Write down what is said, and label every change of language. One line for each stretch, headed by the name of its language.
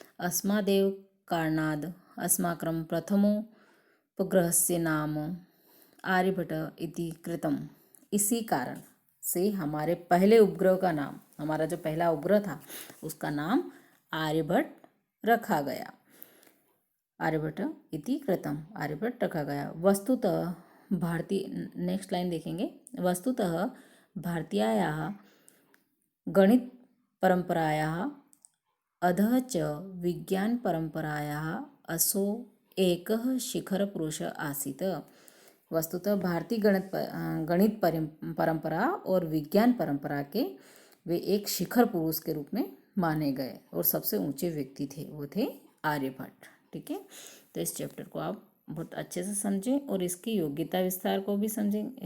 Sanskrit: अस्मादेव कारणाद अस्माकं प्रथमोपग्रहस्य नाम आर्यभट्ट इति कृतम,
Hindi: इसी कारण से हमारे पहले उपग्रह का नाम, हमारा जो पहला उपग्रह था उसका नाम आर्यभट्ट रखा गया।
Sanskrit: आर्यभट्ट इति कृतम,
Hindi: आर्यभट्ट रखा गया।
Sanskrit: वस्तुतः भारतीय,
Hindi: नेक्स्ट लाइन देखेंगे,
Sanskrit: वस्तुतः भारतीयायाः गणित परंपरायाः अधः च विज्ञान परंपरायाः असो एकः शिखर पुरुष आसीत्।
Hindi: वस्तुतः भारतीय गणित परंपरा और विज्ञान परंपरा के वे एक शिखर पुरुष के रूप में माने गए और सबसे ऊंचे व्यक्ति थे, वो थे आर्यभट्ट। ठीक है, तो इस चैप्टर को आप बहुत अच्छे से समझें और इसकी योग्यता विस्तार को भी समझें।